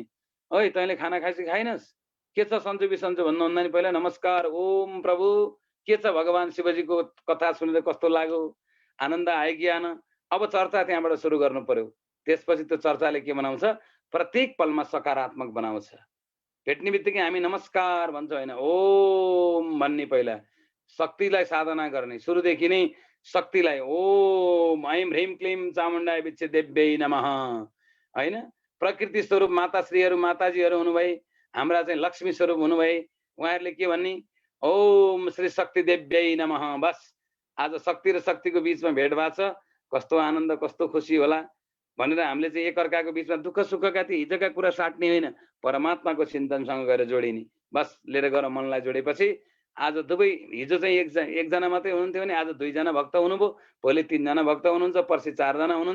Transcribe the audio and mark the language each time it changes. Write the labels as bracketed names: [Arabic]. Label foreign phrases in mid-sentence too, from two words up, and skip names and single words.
[Nepali] ओइ तैँले खाना खाइस् कि खाइनस्, के छ सन्चो बिसन्चो भन्नुभन्दा नि पहिला नमस्कार, ओम प्रभु, के छ भगवान शिवजीको कथा सुनेर कस्तो लाग्यो, आनन्द आयो कि आएन। अब चर्चा त्यहाँबाट सुरु गर्नु पर्यो। त्यसपछि त्यो चर्चाले के बनाउँछ, प्रत्येक पलमा सकारात्मक बनाउँछ। भेट्ने बित्तिकै हामी नमस्कार भन्छ होइन, ओम भन्ने। पहिला शक्तिलाई साधना गर्ने, सुरुदेखि नै शक्तिलाई [Sanskrit] ओम ऐं ह्रीं क्लीं चामुण्डाय विच्छे देव्यै नमः [Nepali] होइन। प्रकृति स्वरूप माताश्रीहरू माताजीहरू हुनुभए, हाम्रा चाहिँ लक्ष्मी स्वरूप हुनुभए, उहाँहरूले के भन्ने, [Sanskrit] ओम श्री शक्ति देव्यै नमः। [Nepali] बस आज शक्ति र शक्तिको बिचमा भेट भएको छ, कस्तो आनन्द कस्तो खुसी होला भनेर हामीले चाहिँ एकअर्काको बिचमा दुःख सुखका ती हिजोका कुरा साट्ने होइन, परमात्माको चिन्तनसँग गएर जोडिने। बस लिएर गएर मनलाई जोडेपछि आज दुवै, हिजो चाहिँ एकजना मात्रै हुनुहुन्थ्यो भने आज 2 जना भक्त हुनुभयो, भोलि 3 जना भक्त हुनुहुन्छ, पर्सि 4 जना हुनुहुन्छ।